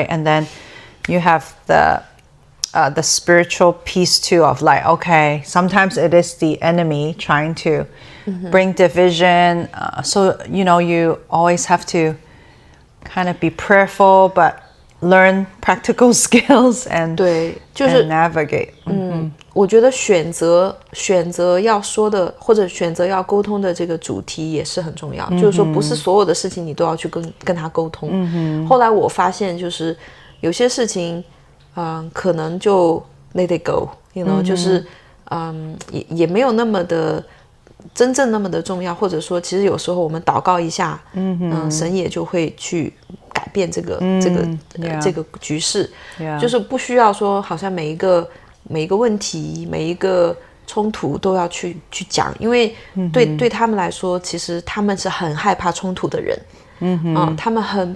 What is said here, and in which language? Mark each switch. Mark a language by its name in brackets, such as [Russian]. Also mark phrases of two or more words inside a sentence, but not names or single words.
[English] And then you have the spiritual piece too of like, okay, sometimes it is the enemy trying to bring division. So, you always have to kind of be prayerful, but learn practical skills and, [Chinese] 对，就是 [English] and navigate. [Chinese] 我覺得選擇要說的或者選擇要溝通的這個主題也是很重要。就是說，不是所有的事情你都要去跟他溝通。後來我發現，就是有些事情，可能就 [English] let it go， [Chinese] 就是也沒有那麼的真正那麼的重要，或者說，其實有時候我們禱告一下，神也就會去改變這個局勢，就是不需要說好像每一個問題、每一個衝突都要去講，因為對他們來說，其實他們是很害怕衝突的人，他們很